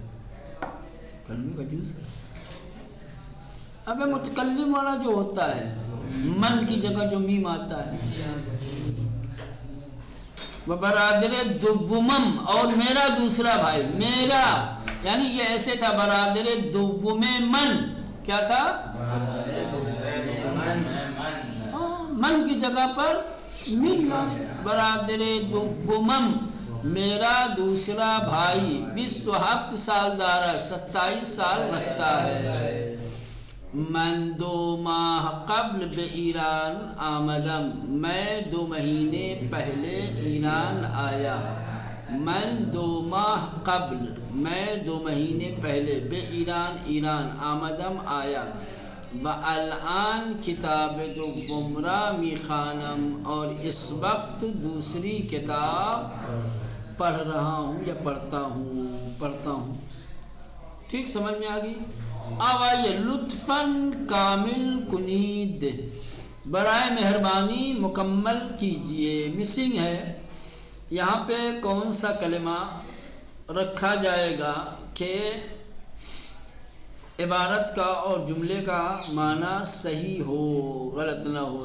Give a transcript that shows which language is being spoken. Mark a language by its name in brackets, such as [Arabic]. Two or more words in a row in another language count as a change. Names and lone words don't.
[Urdu] کلمے کا جز ہے. اب متکلم والا جو ہوتا ہے من کی جگہ جو میم آتا ہے. وہ [Persian] برادر دومم، [Urdu] اور میرا دوسرا بھائی، میرا یعنی یہ ایسے تھا [Persian] برادر دوم من، [Urdu] کیا تھا؟ من کی جگہ پر من. [Persian] برادر دومم [Urdu] میرا دوسرا بھائی [Persian] 27 سال دارا [Urdu] 27 سال رکھتا ہے. [Persian] من 2 ماہ قبل بے ایران آمدم، [Urdu] میں 2 مہینے پہلے ایران آیا. [Persian] من 2 ماہ قبل، [Urdu] میں 2 مہینے پہلے، [Persian] بے ایران آمدم آیا. الآن کتاب دوم را میخوانم، [Urdu] اور اس وقت دوسری کتاب پڑھ رہا ہوں یا پڑھتا ہوں. ٹھیک سمجھ میں آ گئی؟ اب آئیے [Persian] لطفاً کامل کنید، [Urdu] برائے مہربانی مکمل کیجئے. مسنگ ہے یہاں پہ کون سا کلمہ رکھا جائے گا کہ عبارت کا اور جملے کا معنی صحیح ہو، غلط نہ ہو.